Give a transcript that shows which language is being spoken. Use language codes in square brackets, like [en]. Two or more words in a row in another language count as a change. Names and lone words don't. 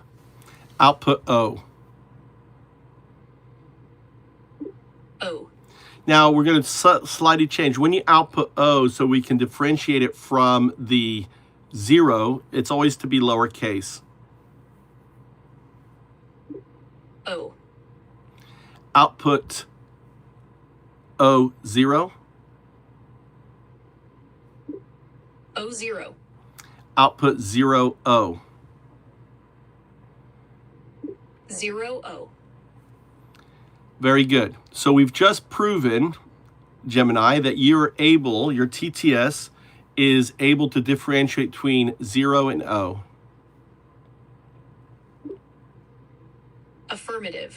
[en] Output O. O. Now we're going to slightly change. When you output O, so we can differentiate it from the 0, it's always to be lowercase. O. Output O0. O0. Output 0O. 0O. Very good. So we've just proven, Gemini, that you're able, your TTS is able to differentiate between 0 and O. Affirmative.